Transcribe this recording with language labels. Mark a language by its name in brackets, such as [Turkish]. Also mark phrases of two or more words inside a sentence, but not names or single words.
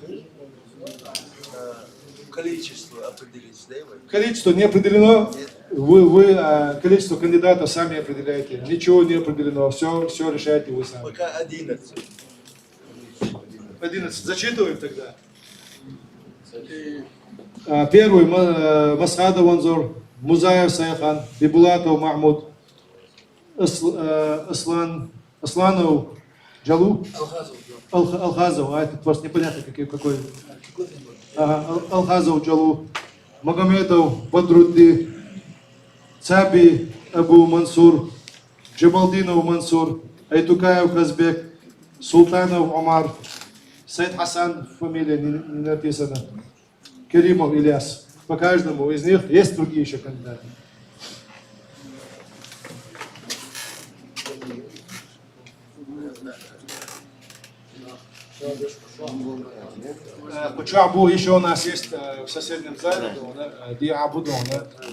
[Russian] Количество определить, да? Количество не определено. Вы количество кандидатов сами определяете. Ничего не определено. Все решаете вы сами. Пока 11. 11. Зачитываем тогда. Первый Масхадов Анзор, Музаев Сайхан, Бибулатов Махмуд, Асланов Джалу, Алхазов, а это просто непонятно какой. Алхазов Джалу, Магомедов Бадрудди, Цаби Абу Мансур, Джабалдинов Мансур, Айтукаев Казбек, Султанов Омар, Сайд Хасан, фамилия не написана, Керимов Ильяс. По каждому из них есть другие еще кандидаты. Почему еще у нас есть в соседнем зале, Диабудона.